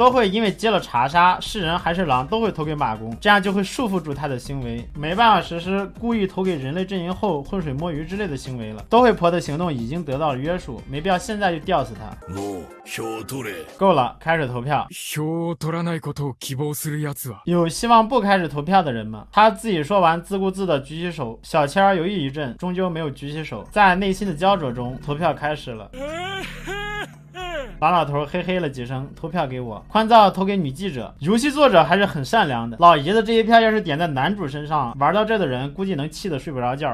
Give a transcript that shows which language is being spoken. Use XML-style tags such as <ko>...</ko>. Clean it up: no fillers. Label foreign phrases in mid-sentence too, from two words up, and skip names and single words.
<zh>都会因为接了查杀，是人还是狼都会投给马公，这样就会束缚住他的行为，没办法实施故意投给人类阵营后浑水摸鱼之类的行为了。都会婆的行动已经得到了约束，没必要现在就吊死他。够了，开始投票。</zh> <ja>票を取らないことを希望するやつは</ja> <zh>有希望不开始投票的人吗？他自己说完自顾自的举起手，小千儿犹豫一阵，终究没有举起手。在内心的焦灼中，投票开始了。王老头嘿嘿了几声，投票给我。宽造投给女记者。游戏作者还是很善良的，老爷子这一票要是点在男主身上，玩到这的人估计能气得睡不着觉。</zh>